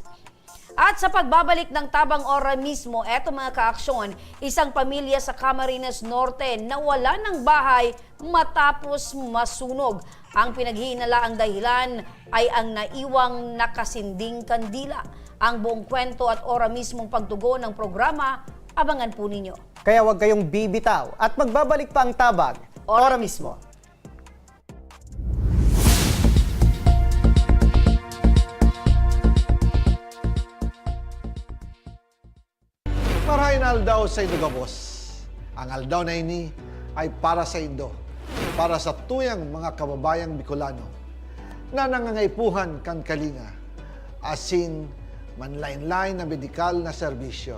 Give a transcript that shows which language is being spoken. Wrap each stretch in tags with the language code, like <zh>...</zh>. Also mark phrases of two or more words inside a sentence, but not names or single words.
<tl>At sa pagbabalik ng Tabang Ora mismo, eto mga kaaksyon, isang pamilya sa Camarines Norte nawala ng bahay matapos masunog. Ang pinaghihinalaang dahilan ay ang naiwang nakasinding kandila. Ang buong kwento at ora mismong pagtugon ng programa, abangan po ninyo. Kaya huwag kayong bibitaw at magbabalik pa ang tabag. Ora mismo.</tl> <bik>Marahin aldaw sa Indo Gabos. Ang aldaw na ini ay para sa Indo, para sa tuyang mga kababayang Bicolano na nangangaipuhan kan kalinga, asin manlain-lain na medikal na serbisyo.</bik>